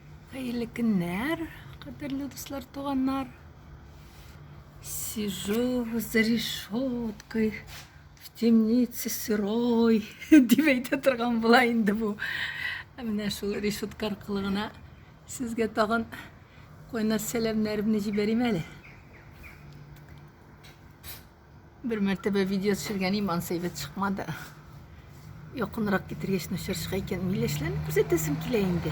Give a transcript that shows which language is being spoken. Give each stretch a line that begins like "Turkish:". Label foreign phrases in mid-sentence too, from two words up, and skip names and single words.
Tatar: Hayırlı günler, кадерлі достар, туганнар.
Russian: Сижу за решеткой в темнице сырой
Tatar: деп әйтә торган була инде бу. Менә шул решетка аркылы гына сезгә тагын кайнар сәламнәремне җибәрим әле. Бер мәртәбә видео төшергән иман сәйбәт чыкмады. Якынрак китергәч начар икән, миләшләрне күрсәтәсем килә инде.